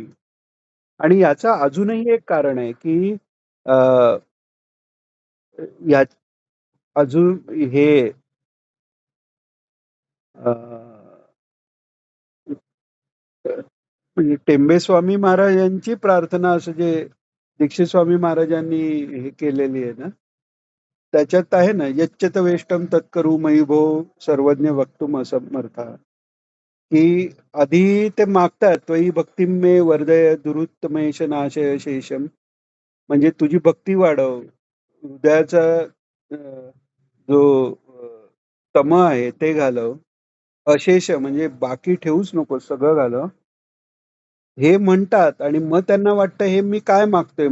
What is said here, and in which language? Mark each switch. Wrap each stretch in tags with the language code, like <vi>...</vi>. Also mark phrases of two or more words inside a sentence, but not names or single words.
<mr>आणि याचं अजूनही एक कारण आहे, की अ, या अजून हे अ, म्हणजे टेंबेस्वामी महाराजांची प्रार्थना असं जे दीक्षित स्वामी महाराजांनी हे केलेली आहे ना, त्याच्यात आहे ना,</mr> <sa>यच्चत वेष्टम तत्करू मयी भो सर्वज्ञ वक्तुम असमर्था,</sa> <mr>की आधी ते मागतात</mr> <sa>त्वयी भक्तिम मे वर्धय दुरुत्तमेश नाशय शेषम,</sa> <mr>म्हणजे तुझी भक्ती वाढव, हृदयाचा जो तम आहे ते घालव, अशेष म्हणजे बाकी ठेवूच नको, सगळं घालव. हे म्हणतात आणि मग त्यांना वाटतं हे मी काय मागतोय?</mr>